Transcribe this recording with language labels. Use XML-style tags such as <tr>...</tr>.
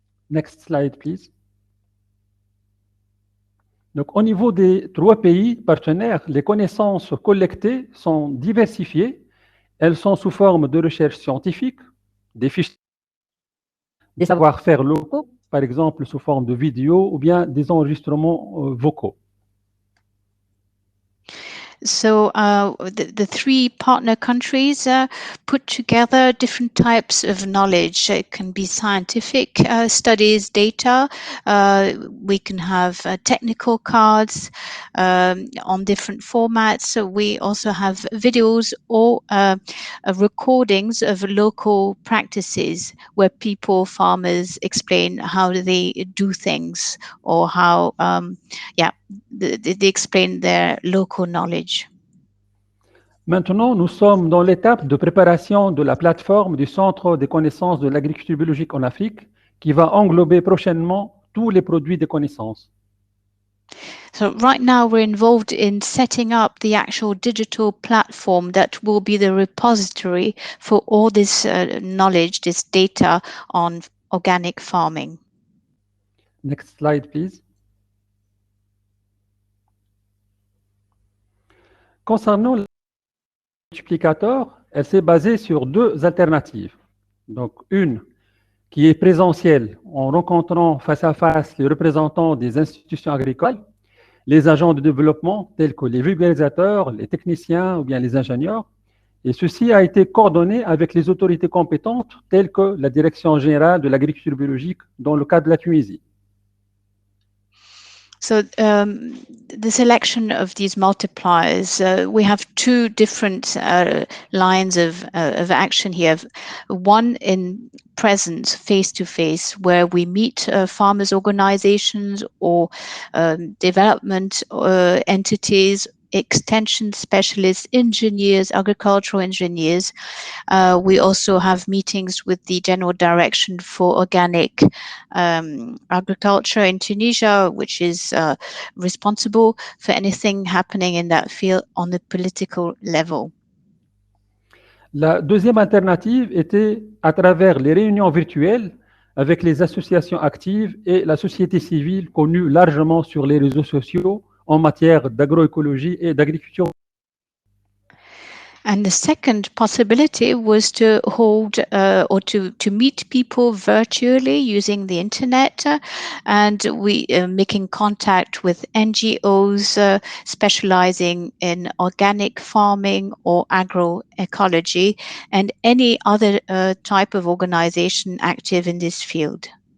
<en>Next slide, please.</en> <fr>Donc, au niveau des 3 pays partenaires, les connaissances collectées sont diversifiées. Elles sont sous forme de recherche scientifique, des fiches, des savoir-faire locaux, par exemple sous forme de vidéos ou bien des enregistrements vocaux.</fr> <en>So the 3 partner countries put together different types of knowledge. It can be scientific studies, data. We can have technical cards on different formats. So we also have videos or recordings of local practices where people, farmers, explain how they do things or how, they explain their local knowledge.</en> <fr>Maintenant, nous sommes dans l'étape de préparation de la plateforme du Centre des connaissances de l'agriculture biologique en Afrique qui va englober prochainement tous les produits des connaissances.</fr> <en>So right now we're involved in setting up the actual digital platform that will be the repository for all this knowledge, this data on organic farming. Next slide, please.</en> <fr>Concernant le multiplicateur, elle s'est basée sur 2 alternatives. Donc, une qui est présentielle, en rencontrant face à face les représentants des institutions agricoles, les agents de développement tels que les vulgarisateurs, les techniciens ou bien les ingénieurs. Et ceci a été coordonné avec les autorités compétentes telles que la Direction Générale de l'Agriculture Biologique dans le cas de la Tunisie.</fr> <en>So the selection of these multipliers, we have two different lines of action here. One in present, face-to-face, where we meet farmers' organizations or development entities, extension specialists, engineers, agricultural engineers. We also have meetings with the General Direction for Organic Agriculture in Tunisia, which is responsible for anything happening in that field on the political level.</en> <fr>La deuxième alternative était à travers les réunions virtuelles avec les associations actives et la société civile connue largement sur les réseaux sociaux en matière d'agroécologie et d'agriculture.</fr> <en>And the second possibility was to hold or to meet people virtually using the internet, and we making contact with NGOs specializing in organic farming or agroecology and any other type of organization active in this field.</en>